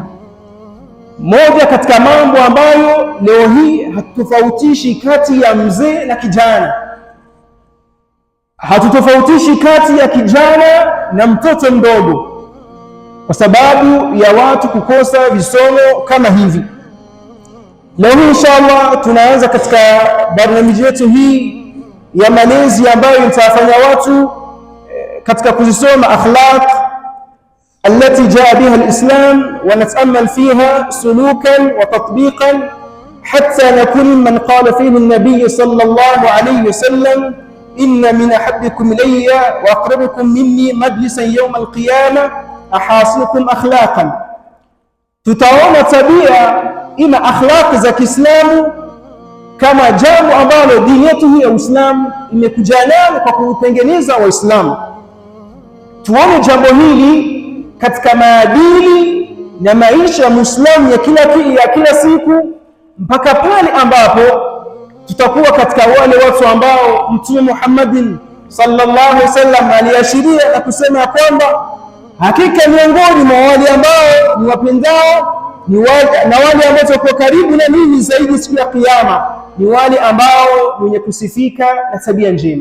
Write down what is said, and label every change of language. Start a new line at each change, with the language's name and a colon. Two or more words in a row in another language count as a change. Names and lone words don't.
Swahili: Moja katika mambo ambayo leo hii hatutofautishi kati ya mzee na kijana, hatutofautishi kati ya kijana na mtoto mdogo, kwa sababu ya watu kukosa visomo kama hivi. Leo hii inshallah tunaanza katika barnamiji yetu hii ya malezi ambayo itawafanya watu katika kuzisoma akhlaq
Arabic: التي جاء بها الإسلام ونتأمل فيها سلوكا وتطبيقا حتى نكون من قال فيه النبي صلى الله عليه وسلم إن من أحبكم إلي وأقربكم مني مجلسا يوم القيامة أحاسنكم أخلاقا.
Swahili: tutaona tabia ima akhlaq za Kiislamu kama jambo ambalo dini yetu hii ya Uislamu imekuja nalo kwa kutengeneza Waislamu. Tuone jambo hili katika maadili na maisha ya Muislamu ya kila siku mpaka pale ambapo tutakuwa katika wale watu ambao Mtume Muhammadin
Arabic: صلى الله عليه وسلم
Swahili: aliashiria na kusema kwamba hakika miongoni mwa wale ambao ni wapendao na wale ambao wako karibu na mimi zaidi siku ya Kiyama ni wale ambao wenye kusifika na tabia njema.